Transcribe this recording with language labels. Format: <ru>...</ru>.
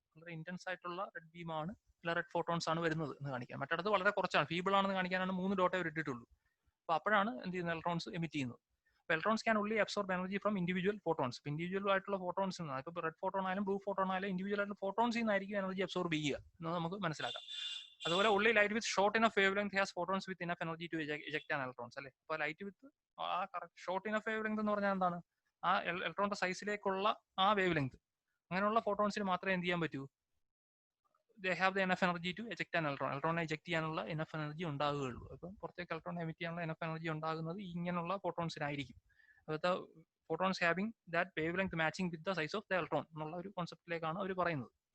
<ml>വളരെ ഇന്റൻസ് ആയിട്ടുള്ള റെഡ് ബീമാണ് അല്ല റെഡ് ഫോട്ടോൺസ് ആണ് വരുന്നത് എന്ന് കാണിക്കാൻ. മറ്റിടത്ത് വളരെ കുറച്ചാണ്, ഫീബിൾ ആണെന്ന് കാണിക്കാനാണ് 3 ഡോട്ടേ അവർ ഇട്ടിട്ടുള്ളൂ. അപ്പൊ അപ്പോഴാണ് എന്ത് ചെയ്യുന്നത്? ഇലക്ട്രോൺസ് എമിറ്റ് ചെയ്യുന്നത്.</ml> <en>Electrons can only absorb energy from individual photons.</en> <ml>Individual ആയിട്ടുള്ള ഫോട്ടോൺസ് നിന്ന്, ഇപ്പോൾ റെഡ് ഫോട്ടോൺ ആയാലും ബ്ലൂ ഫോട്ടോൺ ആയാലും ഇൻഡിവിജ്വൽ ആയിട്ടുള്ള ഫോട്ടോൺസിൽ നിന്നായിരിക്കും എനർജി അബ്സോർബ് ചെയ്യുക എന്ന് നമുക്ക് മനസ്സിലാക്കാം.</ml> <en>അതുപോലെ only light with short enough wavelength has photons with enough energy to eject an electrons അല്ലെ.</en> <ml>അപ്പോൾ</ml> <en>light with ആ correct short enough wavelength</en> <ml>എന്ന് പറഞ്ഞാൽ എന്താണ്? ആ ഇലക്ട്രോണിന്റെ സൈസിലേക്കുള്ള ആ വേവ് ലെങ്ത്. അങ്ങനെയുള്ള ഫോട്ടോൺസിന് മാത്രമേ എന്ത് ചെയ്യാൻ പറ്റൂ?</ml> <en>they have the enough energy to eject an electron.</en> <ml>ഇലക്ട്രോണിനെ എജക്ട് ചെയ്യാനുള്ള ഇനഫ് എനർജി ഉണ്ടാകുകയുള്ളൂ. അപ്പം പുറത്തേക്ക് ഇലക്ട്രോൺ എമിറ്റ് ചെയ്യാനുള്ള ഇനഫ് എനർജി ഉണ്ടാകുന്നത് ഇങ്ങനെയുള്ള ഫോട്ടോൺസിനായിരിക്കും.</ml> <en>അതായത് photons having that wavelength matching with the size of the electron</en> <ml>എന്നുള്ള ഒരു കോൺസെപ്റ്റിലേക്കാണ് അവർ പറയുന്നത്.</ml>